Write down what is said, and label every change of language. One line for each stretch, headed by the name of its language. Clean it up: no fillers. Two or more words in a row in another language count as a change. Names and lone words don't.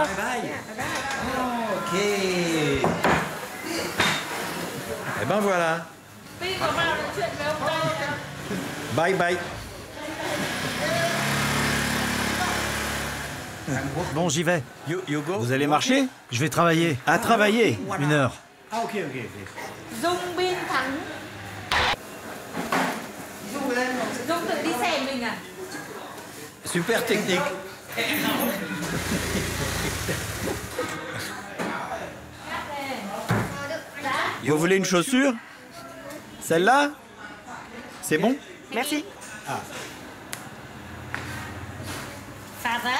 French: Bye. Ok. Eh ben voilà.
English: Bye bye.
French: Bon, j'y vais. Vous allez marcher? Je vais travailler. À travailler. 1 heure. Ah, ok.
Vietnamese: Dung biên thẳng. Dung tự đi xe mình à?
French: Super technique. Vous voulez une chaussure? Celle-là? C'est bon? Merci.
Vietnamese: Phạt á?